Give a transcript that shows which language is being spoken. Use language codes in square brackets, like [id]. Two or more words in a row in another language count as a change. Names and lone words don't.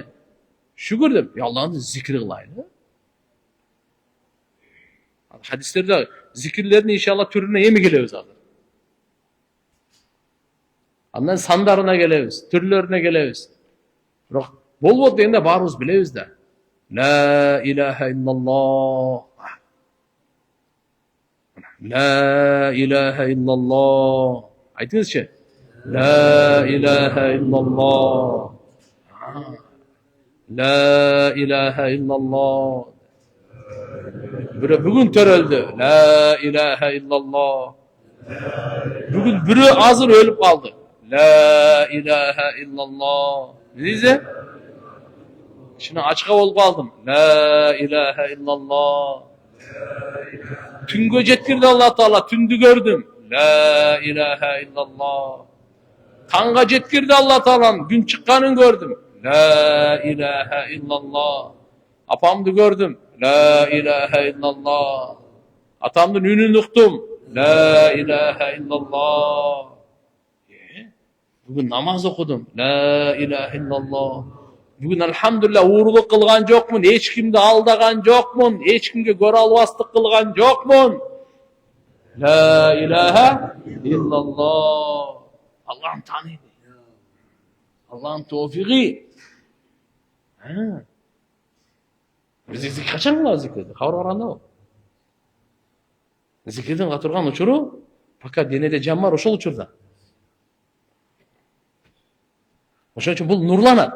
[ky] Шүгүр деп, Алланы зикир кылайлы. Хадистерде зикирлердин иншалла түрүнө эми келебиз азыр. Андан сандарына келебиз, түрлөрүнө келебиз. Бирок болбойт дегенде баарыбыз билебиз да. [ar] لا إله إلا الله. لا إله إلا الله. Айтыңызчы. لا إله إلا الله. لا إله إلا الله. [ky] Бүгүн төрөлдү. [ar] لا إله إلا الله. [ky] Бүгүн бирөө азыр өлүп калды. [ar] لا إله إلا الله. [ky] Дейзе? Шуну ачка болуп калдым. [ar] لا إله إلا الله. [ky] Түнгө жеткирди Алла таала, түндү көрдүм. [ar] لا إله إلا الله. [ky] Танга жеткирди Алла таалам, күн чыкканын көрдүм. [ar] لا إله إلا الله. [ky] Апамды көрдүм. [ar] لا إله إلا الله. [ky] Атамдын үнүн уктум. [ar] لا إله إلا الله. [ky] Бүгүн намаз окудум. [ar] لا إله إلا الله. [ky] Бүгүн алхамдулилlah уурулук кылган жокмун, эч кимди алдаган жокмун, эч кимге көрө албастык кылган жокмун. [ar] لا إله إلا الله. [ky] Аллахын тааныйм. Аллахын тофиги. Биз качан кылабыз зикирди? Кабыр баргандабы? Зикирдин катырган учуру пока денеде жан бар, ошол учурда. Ошон үчүн бул нурланат.